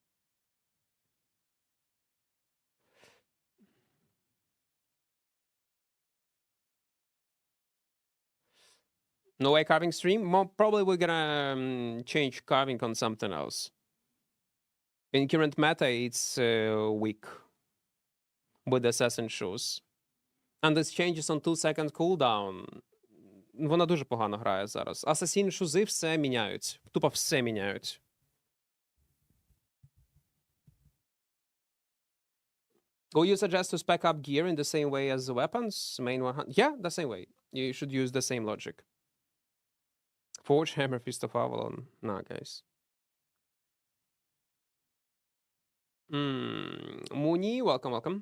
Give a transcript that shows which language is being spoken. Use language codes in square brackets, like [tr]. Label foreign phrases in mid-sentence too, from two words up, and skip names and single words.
[en] No way carving stream? Probably we're gonna change carving on something else. In current meta, it's weak with assassin shoes. And this changes on 2-second cooldown. [uk] Вона дуже погано грає зараз. [en] assassin shoes [uk] все міняють. Тупо все міняють. [en] Will you suggest to spec up gear in the same way as the weapons? Main 100? Yeah, the same way. You should use the same logic. Forge, Hammer, Fist of Avalon. Nah, guys. Mooney, welcome, welcome.